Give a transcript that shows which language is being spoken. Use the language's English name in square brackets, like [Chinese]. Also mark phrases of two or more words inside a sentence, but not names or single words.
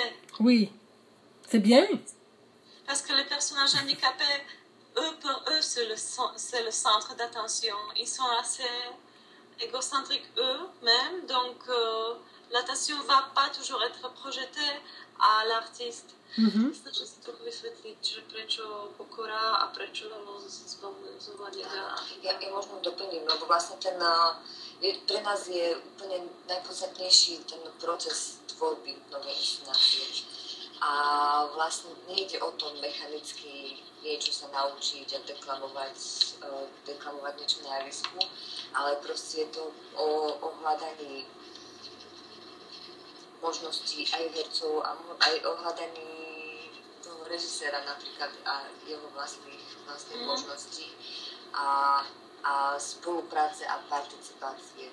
[French] Oui, c'est bien. Parce que les personnages handicapés, pour eux, c'est le centre d'attention. Ils sont assez égocentriques eux-mêmes, donc l'attention ne va pas toujours être projetée à l'artiste. [Slovak] Snažím si trochu vysvětlit, že prečo pokora a prečo zvolenia. Ja možno doplním, lebo vlastne pre nás je úplne najpodstatnejší ten proces tvorby novej inscenácie. A vlastne nejde o tom mechanicky niečo sa naučiť a deklamovať niečo na javisku, ale proste je to o hľadaní možností aj hercov a aj o hľadaní toho režiséra napríklad a jeho vlastných možností a spolupráce a participácie.